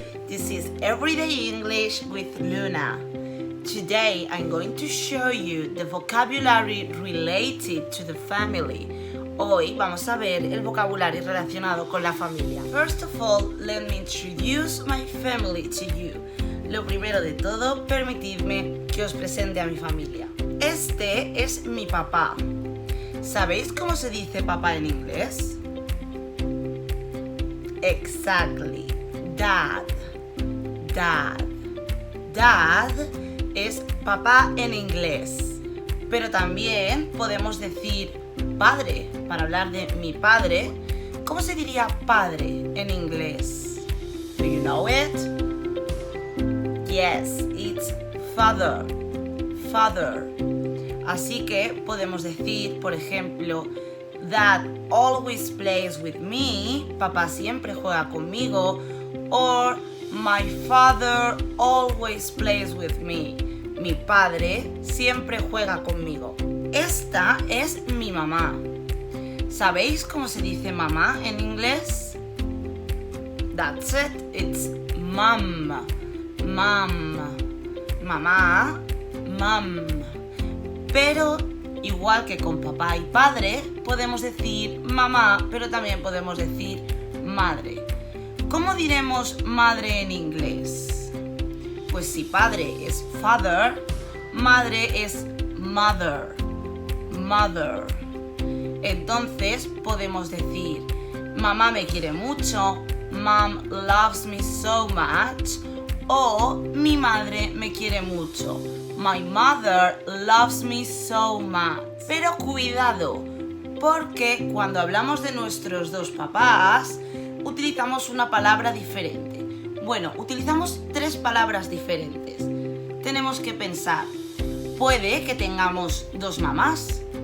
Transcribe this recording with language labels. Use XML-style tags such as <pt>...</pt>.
<en>This is Everyday English with Luna. Today I'm going to show you the vocabulary related to the family.</en> <es>Hoy vamos a ver el vocabulario relacionado con la familia.</es> <en>First of all, let me introduce my family to you.</en> <es>Lo primero de todo, permitidme que os presente a mi familia. Este es mi papá. ¿Sabéis cómo se dice papá en inglés?</es> <en>Exactly. Dad. Dad.</en> <es>Dad es papá en inglés. Pero también podemos decir padre. Para hablar de mi padre, ¿cómo se diría padre en inglés?</es> <en>Do you know it? Yes, it's father. Father.</en> <es>Así que podemos decir, por ejemplo,</es> <en>Dad always plays with me.</en> <es>Papá siempre juega conmigo.</es> <en>Or my father always plays with me.</en> <es>Mi padre siempre juega conmigo. Esta es mi mamá. ¿Sabéis cómo se dice mamá en inglés?</es> <en>That's it. It's mom. Mom. Mamá. Mom.</en> <es>Pero igual que con papá y padre, podemos decir mamá, pero también podemos decir madre. ¿Cómo diremos madre en inglés? Pues si padre es father, madre es mother. Mother. Entonces podemos decir mamá me quiere mucho,</es> <en>mom loves me so much,</en> <es>o mi madre me quiere mucho.</es> <en>My mother loves me so much.</en> <es>Pero cuidado, porque cuando hablamos de nuestros dos papás, utilizamos una palabra diferente. Bueno, utilizamos tres palabras diferentes. Tenemos que pensar, puede que tengamos dos mamás.</es>